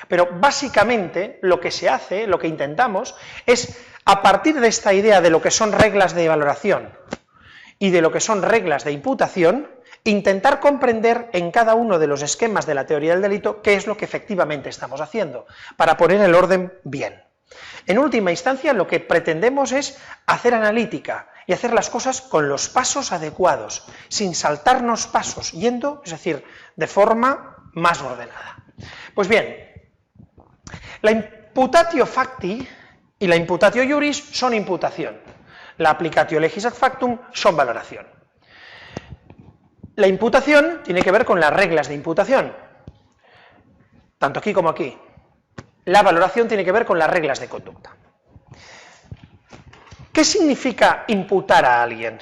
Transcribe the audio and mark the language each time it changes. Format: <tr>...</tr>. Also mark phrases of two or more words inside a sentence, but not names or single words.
<es>Pero básicamente lo que se hace, lo que intentamos, es a partir de esta idea de lo que son reglas de valoración y de lo que son reglas de imputación, intentar comprender en cada uno de los esquemas de la teoría del delito qué es lo que efectivamente estamos haciendo, para poner el orden bien. En última instancia, lo que pretendemos es hacer analítica y hacer las cosas con los pasos adecuados, sin saltarnos pasos, yendo, es decir, de forma más ordenada. Pues bien, la</es> <la>imputatio facti</la> <es>y la</es> <la>imputatio iuris</la> <es>son imputación, la</es> <la>applicatio legis ad factum</la> <es>son valoración. La imputación tiene que ver con las reglas de imputación, tanto aquí como aquí. La valoración tiene que ver con las reglas de conducta. ¿Qué significa imputar a alguien?</es>